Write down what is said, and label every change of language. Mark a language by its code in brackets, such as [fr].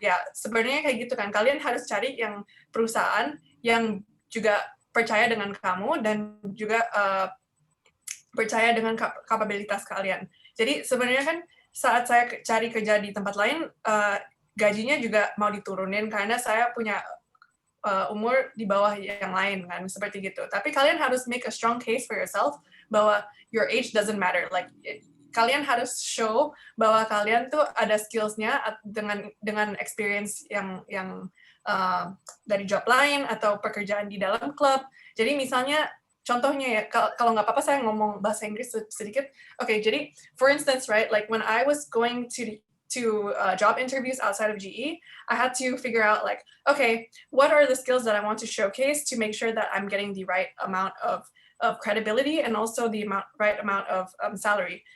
[id] Ya, sebenarnya kayak gitu kan. Kalian harus cari yang perusahaan yang juga percaya dengan kamu dan juga percaya dengan kapabilitas kalian. Jadi sebenarnya kan saat saya cari kerja di tempat lain, gajinya juga mau diturunin karena saya punya umur di bawah yang lain kan, seperti gitu. Tapi kalian harus [en] make a strong case for yourself [id] bahwa [en] your age doesn't matter. [id] Like kalian harus show bahwa kalian tuh ada skills-nya dengan experience yang dari job lain atau pekerjaan di dalam klub. Jadi misalnya contohnya ya, kalau nggak apa-apa saya ngomong bahasa Inggris sedikit. [en] Okay, jadi for instance, right, like when I was going to job interviews outside of GE, I had to figure out like, okay, what are the skills that I want to showcase to make sure that I'm getting the right amount of credibility and also the right amount of salary.